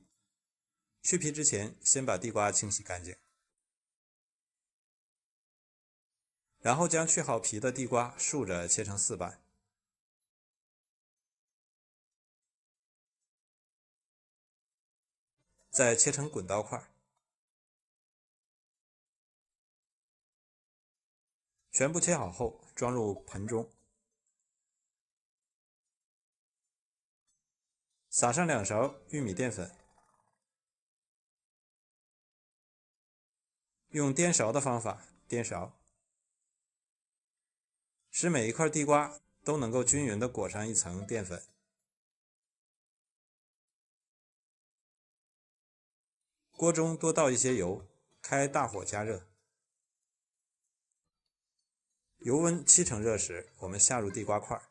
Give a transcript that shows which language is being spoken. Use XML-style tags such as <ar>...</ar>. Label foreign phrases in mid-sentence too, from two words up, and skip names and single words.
<zh>去皮之前，先把地瓜清洗乾淨，然後將去好皮的地瓜豎着切成4瓣。再切成滾刀塊，全部切好後裝入盆中，撒上2勺玉米澱粉，用颠勺的方法颠勺，使每一塊地瓜都能夠均勻地裹上一層澱粉。鍋中多倒一些油，開大火加熱。油溫7成熱時，我們下入地瓜塊。</zh>